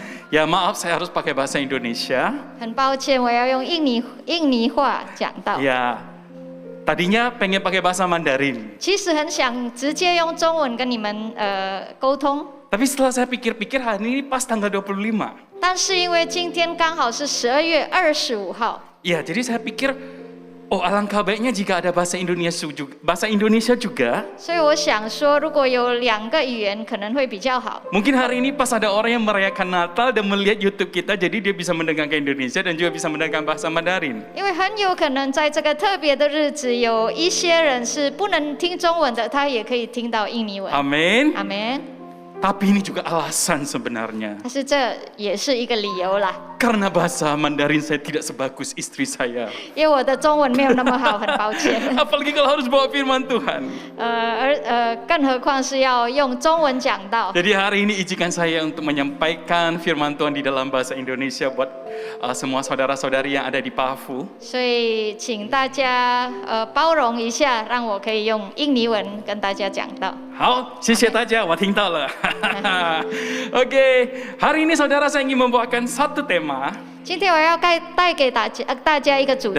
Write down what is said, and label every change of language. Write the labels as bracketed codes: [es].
[id] Ya maaf, saya harus pakai bahasa Indonesia. [zh] 很抱歉，我要用印尼话讲道。 [id] Ya, tadinya pengen pakai bahasa Mandarin. [zh] 其实很想直接用中文跟你们沟通。 [id] Tapi setelah saya pikir-pikir hari ini pas tanggal 25. [zh] 但是因为今天刚好是12月25号。 [id] Ya, jadi saya pikir, oh alangkah baiknya jika ada bahasa Indonesia juga. [zh] 所以我想说，如果有2个语言可能会比较好。 [id] Mungkin hari ini pas ada orang yang merayakan Natal dan melihat YouTube kita, jadi dia bisa mendengarkan Indonesia dan juga bisa mendengarkan bahasa Mandarin. [zh] 因为很有可能在这个特别的日子，有一些人是不能听中文的，他也可以听到印尼文。 [id] Amin. [zh] 阿们。 [id] Tapi ini juga alasan sebenarnya. [zh] 但是这也是一个理由啦。 [id] Karena bahasa Mandarin saya tidak sebagus istri saya. [zh] 因为我的中文没有那么好，很抱歉。 [id] Apalagi kalau harus bawa firman Tuhan. [zh] 更何况是要用中文讲道。 [id] Jadi hari ini izinkan saya untuk menyampaikan firman Tuhan di dalam bahasa Indonesia buat semua saudara-saudari yang ada di Pafu. [zh] 所以请大家包容一下，让我可以用印尼文跟大家讲道。好，谢谢大家，我听到了。 [id] Oke, hari ini saudara saya ingin membawakan satu tema. [zh] 今天我要带给大家一个主题。